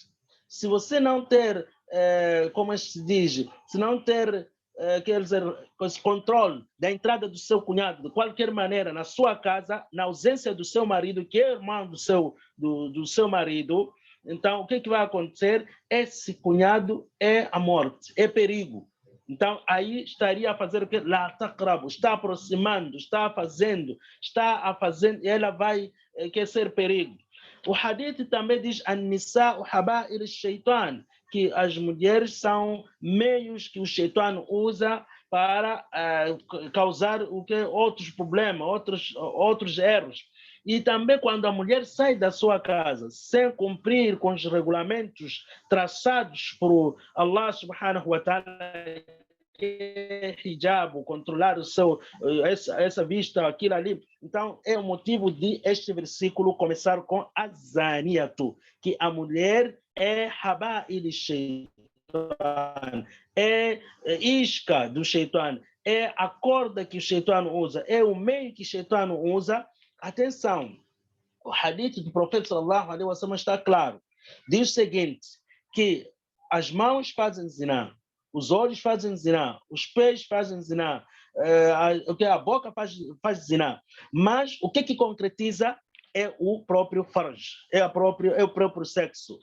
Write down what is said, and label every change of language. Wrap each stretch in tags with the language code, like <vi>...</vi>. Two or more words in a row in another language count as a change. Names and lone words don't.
<pt>Se você não ter, como se diz, se não ter, quer dizer, esse controle da entrada do seu cunhado, de qualquer maneira, na sua casa, na ausência do seu marido, que é irmão do seu marido, então o que vai acontecer? Esse cunhado é a morte, é perigo. Então, aí estaria a fazer o quê?</pt> <ar>لا تقربوا,</ar> <pt>está aproximando, está a fazendo, e ela vai quer ser perigo. O hadith também diz</pt> <ar>النساء حبائل الشيطان,</ar> <pt>que as mulheres são meios que o shaitan usa para causar o que outros problemas, outros erros. E também quando a mulher sai da sua casa sem cumprir com os regulamentos traçados por Allah</pt> <ar>سبحانه وتعالى,</ar> <pt>hijab, controlar o seu, essa vista, aquilo ali. Então, é o motivo de este versículo começar com azaniatu, que a mulher é</pt> <ar>حبائل الشيطان,</ar> <pt>é isca do shaitan, é a corda que o shaitan usa, é o meio que o shaitan usa. Atenção, o hadith do profeta</pt> <ar>صلى الله عليه وسلم</ar> <pt>está claro. Diz o seguinte, que as mãos fazem zina, os olhos fazem zina, os pés fazem zina, a boca faz zina. Mas o que concretiza é o próprio farj, é o próprio sexo.</pt>